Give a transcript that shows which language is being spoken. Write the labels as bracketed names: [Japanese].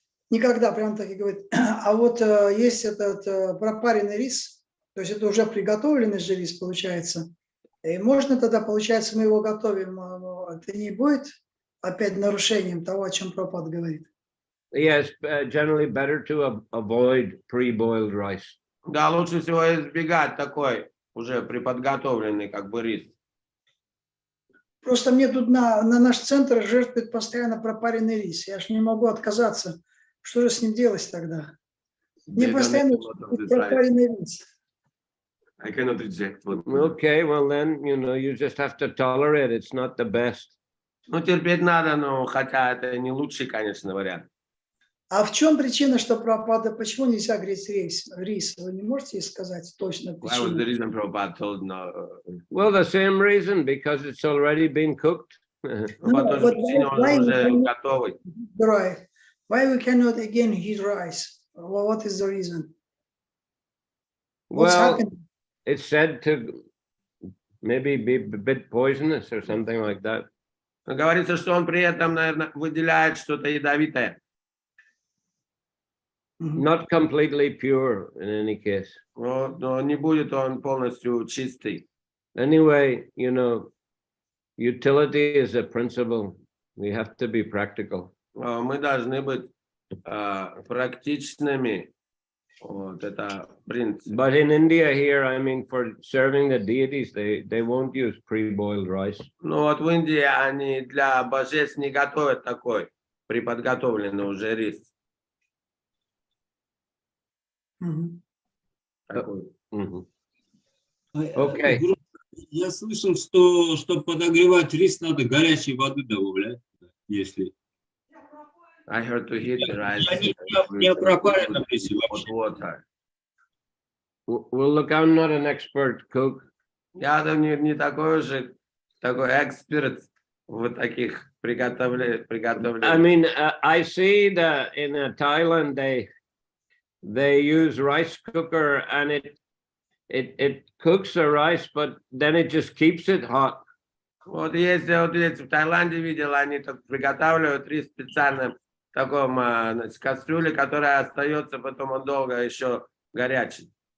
[Russian] Никогда, прям так и говорит. А вот есть этот пропаренный рис, то есть это уже приготовленный же рис получается. И можно тогда, получается, мы его готовим, это не будет опять нарушением того, о чем Прабхупада говорит? [English] Yes, generally better to avoid pre-boiled rice. [Russian] Да, лучше всего избегать такой уже приподготовленный как бы рис. Просто мне тут на наш центр жертвует постоянно пропаренный рис. Я же не могу отказаться. Что же с ним делать тогда? Не постоянно пропаренный рис. [English] I cannot reject. Okay, well then, you just have to tolerate. It's not the best. [Russian] Ну, терпеть надо, но хотя это не лучший, конечно, вариант. А в чем причина, что Прабхупада, почему нельзя греть рис? Вы не можете сказать точно [English] Why was the reason Prabhupada told no? Well, the same reason, because it's already been cooked. [Russian] По той же причине он уже готовый. [English] Right. Why we cannot again heat rice? Well, what is the reason? What's Well, happening? it's said to maybe be a bit poisonous or something like that. [Russian] Говорится, что он при этом, наверное, выделяет что-то ядовитое. [English] Not completely pure in any case. [Russian] Но не будет он полностью чистый. [English] Anyway, utility is a principle. We have to be practical. [Russian] Мы должны быть практичными. Вот это принцип. [English] But in India here, I mean, for serving the deities, they won't use pre-boiled rice. [Russian] Ну вот в Индии они для божеств не готовят такой приподготовленный уже рис. Такой. [English] Okay. [Russian] Я слышал, что чтобы подогревать рис, надо горячей воды добавлять, если. [English] I heard to heat the rice [Russian] Не о пропаренном рисе [English] with [Russian] вообще. [English] water. Well, look, I'm not an expert cook. [Russian] Я там не такой уже такой эксперт в таких приготовлениях. [English] I mean, I see that in Thailand they use rice cooker and it cooks the rice, but then it just keeps it hot. [Russian] Вот если вот здесь в Таиланде видел, они так приготавливают рис в специальном таком кастрюле, которая остается потом он долго еще горячий.